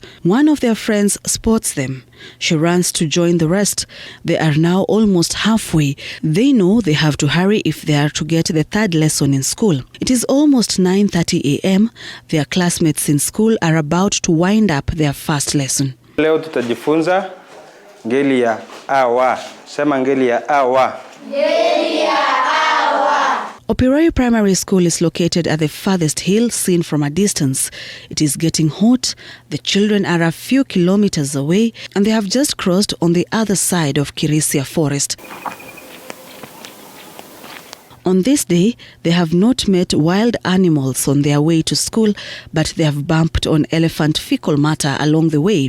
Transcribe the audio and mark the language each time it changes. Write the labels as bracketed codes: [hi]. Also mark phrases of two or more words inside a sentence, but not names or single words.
[en] One of their friends spots them. She runs to join the rest. They are now almost halfway. They know they have to hurry if they are to get the third lesson in school. It is almost 9:30 a.m. Their classmates in school are about to wind up their first lesson. [sw] Leo tutajifunza ngeli ya awa. Sema ngeli ya awa. Ngeli ya awa. [en] Opiroi Primary School is located at the farthest hill seen from a distance. It is getting hot. The children are a few kilometers away and they have just crossed on the other side of Kirisia forest. On this day, they have not met wild animals on their way to school, but they have bumped on elephant fecal matter along the way.